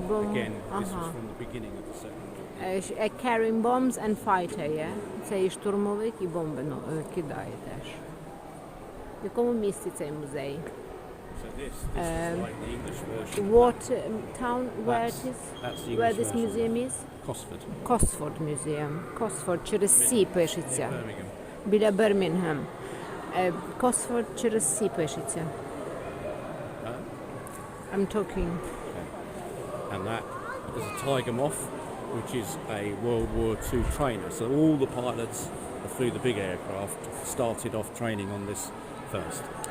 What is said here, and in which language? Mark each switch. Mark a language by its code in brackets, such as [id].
[en] Again, this was from the beginning of the Second World War. Carrying bombs and fighter, yeah? [uk] Це і штурмовик, і бомби кидає теж. В якому місці цей музей? [en] So this is like the English version. What town, where it is? That's the Where English this version. museum is? Cosford. Cosford Museum. [uk] Cosford через Сі пишеться. [en] Birmingham. [uk] Біля Бірмінгем. Cosford через Сі пишеться. [en] I'm talking. And that is a Tiger Moth, which is a World War II trainer. So all the pilots that flew the big aircraft started off training on this first.